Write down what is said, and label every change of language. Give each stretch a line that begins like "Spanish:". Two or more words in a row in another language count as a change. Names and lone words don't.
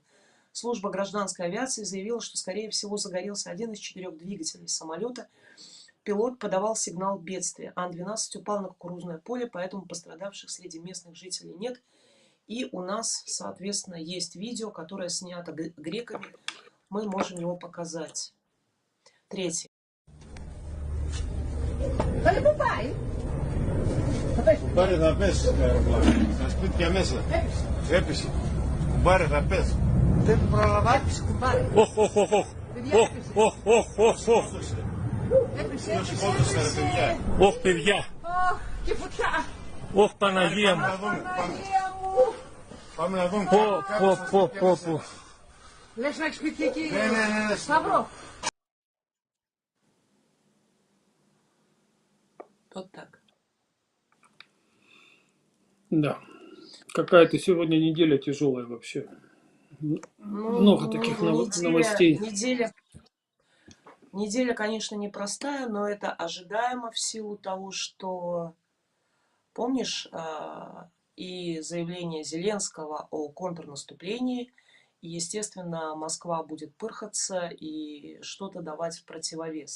Russian: Служба гражданской авиации заявила, что, скорее всего, загорелся один из 4 двигателей самолета. Пилот подавал сигнал бедствия. Ан-12 упал на кукурузное поле, поэтому пострадавших среди местных жителей нет. И у нас, соответственно, есть видео, которое снято греками. Мы можем его показать. Третье.
Greek: Κουμπάρε θα πες το αεροπλάνο. Στα σπίτια μέσα. Έπεσε. Κουμπάρε θα πες. Δεν προλαβαίνεις κουμπάρε. Οχ, οχ, οχ, οχ. Οχ, οχ, οχ, οχ, οχ. Ποιος σκότωσε ρε παιδιά. Οχ, παιδιά. Και φωτιά. Οχ, Παναγία μου. Πάμε να δούμε. Πω. Λες να έχεις σπίτι εκεί, Ναι. Σταυρό.
Russian: Вот так. Да. Какая-то сегодня неделя тяжелая вообще. Много таких новостей. Неделя, конечно, непростая, но это ожидаемо в силу того, что, помнишь, и заявление Зеленского о контрнаступлении, и, естественно, Москва будет пырхаться и что-то давать в противовес.